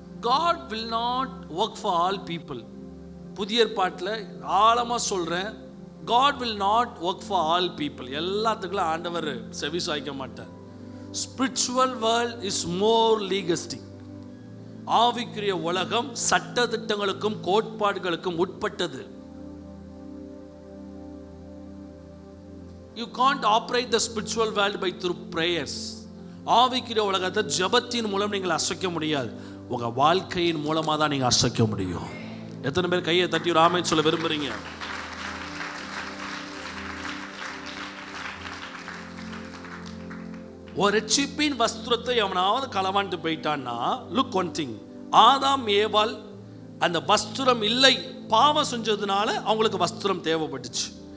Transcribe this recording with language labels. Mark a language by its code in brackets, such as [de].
[en] God will not work for all people. [ta] புதிய ஏற்பாட்டில் ஆழமாக சொல்கிறேன், [en] God will not work for all people. [ta] எல்லாத்துக்குள்ள ஆண்டவர் செவி சாய்க்க மாட்டார். [en] Spiritual world is more legalistic. [ta] ஆவிக்குரிய உலகம் சட்ட திட்டங்களுக்கும் கோட்பாடுகளுக்கும் உட்பட்டது. [en] You can't operate the spiritual world by through prayers. [ta] ஆவிக்குரிய உலகத்தை ஜெபத்தின் மூலம் நீங்கள் அசைக்க முடியாது. உங்க வாழ்க்கையின் மூலமா தான் நீங்க அசைக்க முடியும். எத்தனை பேர் கையை தட்டி ஒரு ஆமென் சொல்ல விரும்புறீங்க? ஒரு ரட்சிப்பின் வஸ்திரத்தை அவனாவது களவாண்டு போயிட்டான்னா, [en] look one thing, [ta] ஆதாம் ஏவாள் அந்த வஸ்திரம் இல்லை, பாவம் செஞ்சதுனால அவங்களுக்கு வஸ்திரம் தேவைப்பட்டுச்சு.